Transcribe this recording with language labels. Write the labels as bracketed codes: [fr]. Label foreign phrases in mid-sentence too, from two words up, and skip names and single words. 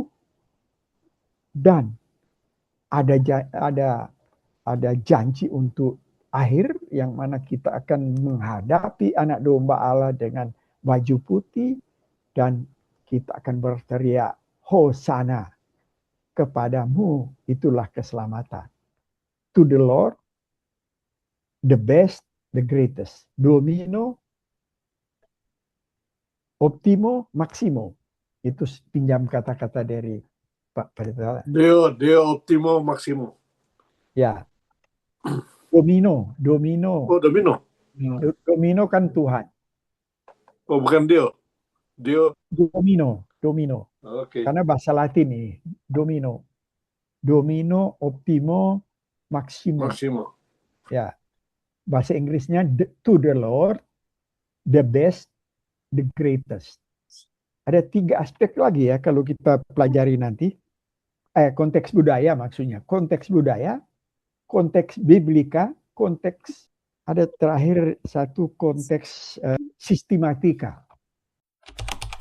[id] Dan ada janji untuk akhir, yang mana kita akan menghadapi anak domba Allah dengan baju putih, dan kita akan berteriak, Hosana, kepadamu itulah keselamatan. [en] To the Lord, the best, the greatest. [la] Domino, optimo, maximo. [id] Itu pinjam kata-kata dari Pak Pendeta. [la] Deo optimo maximo. [id] Ya. Domino. Oh, domino. Domino kan Tuhan. Oh, bukan Deo. Domino. Oke. Karena bahasa Latin ini, domino. [la] Domino, optimo, maximo. [id] Ya. Bahasa Inggrisnya [en] to the Lord, the best, the greatest. [id] Ada 3 aspek lagi ya kalau kita pelajari nanti. Konteks budaya maksudnya. Konteks budaya, konteks biblika, konteks, ada terakhir satu konteks sistematika.